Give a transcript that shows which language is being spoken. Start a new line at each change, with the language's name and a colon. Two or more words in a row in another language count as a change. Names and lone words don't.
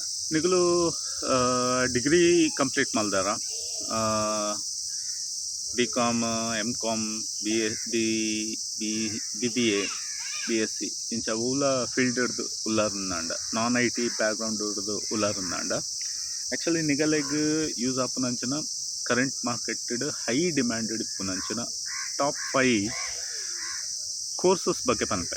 Tulu: ನಿಗಲು
English: degree complete
Tulu: ಮಲ್ದಾರ
English: B Com M Com B S B B B B A B Sc
Tulu: ಇಂಚ ಊಲ ಫೀಲ್ಡ್ ಹಿಡ್ದು ಉಲ್ಲಾರುಂದಾಂಡ
English: non IT background
Tulu: ಹಿಡ್ದು ಉಲ್ಲಾರುಂದಾಂಡ ಆ್ಯಕ್ಚುಲಿ ನಿಗಲೆಗ್ ಯೂಸ್ ಆಪುನಂಚಿನ
English: current market high demanded
Tulu: ಇಪ್ಪುನಂಚಿನ
English: top 5 courses
Tulu: ಬಗ್ಗೆ ಪನ್ಪೆ.